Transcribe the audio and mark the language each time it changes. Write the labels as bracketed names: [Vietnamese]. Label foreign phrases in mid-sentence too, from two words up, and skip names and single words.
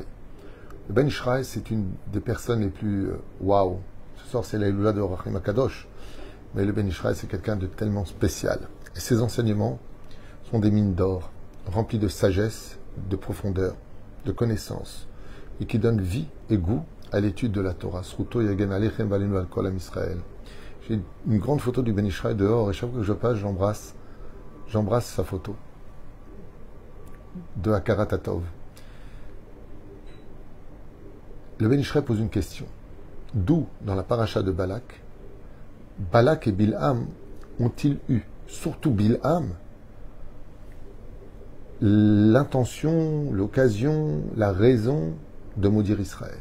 [French] Le Ben Ishraï, c'est une des personnes les plus waouh. Ce soir, c'est l'Aïloula de Rachim Akadosh. Mais le Ben Ishraï, c'est quelqu'un de tellement spécial. Et ses enseignements sont des mines d'or, remplies de sagesse, de profondeur, de connaissance, et qui donnent vie et goût à l'étude de la Torah. [Hebrew] זכותו יגן עליכם ועלינו על כל עם ישראל. [French] J'ai une grande photo du Ben Ishraï dehors, et chaque fois que je passe, j'embrasse sa photo de [Hebrew] הכרת הטוב. [French] Le Ben Ishraï pose une question. D'où, dans la paracha de Balak, Balak et Bilham ont-ils eu, surtout Bilham, l'intention, l'occasion, la raison de maudire Israël?